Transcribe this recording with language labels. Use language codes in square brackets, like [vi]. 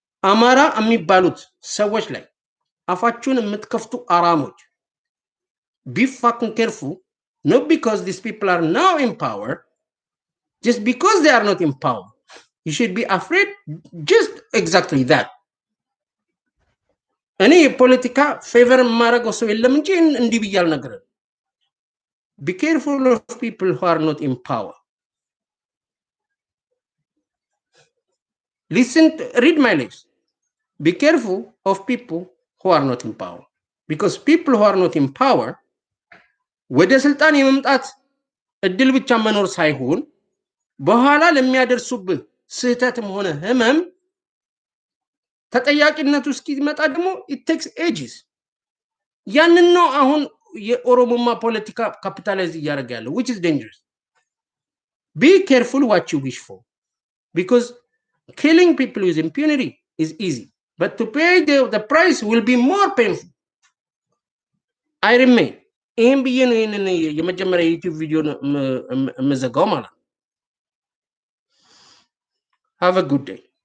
[am] Amara የሚባሉት ሰዎች ላይ አፋችሁን የምትከፍቱ አራሞች, [en] be fucking careful, not because these people are now in power, just because they are not in power. You should be afraid, just exactly that. [am] እኔ የፖለቲካ ፌቨር የማደርገው ሰው የለም እንጂ እንዲህ ብዬ አልነግርህም። [en] Be careful of people who are not in power. Listen, read my lips. Be careful of people who are not in power, because people who are not in power [am] ወደ ስልጣን የመምጣት እድል ብቻ መኖር ሳይሆን በኋላ ለሚያደርሱብህ ስህተትም ሆነ ህመም ተጠያቂነቱ እስኪመጣ ደግሞ [en] it takes ages. [am] ያንን ነው አሁን የኦሮሞማ ፖለቲካ ካፒታላይዝ እያደረገ ያለው, [en] which is dangerous. Be careful what you wish for, because killing people with impunity is easy, but to pay the price will be more painful. I remain. [am] ይህም ብዬ ነው ይህንን የመጀመሪያ የዩቲዩብ ቪዲዮ የምዘጋው ማለት ነው። [en] Have a good day.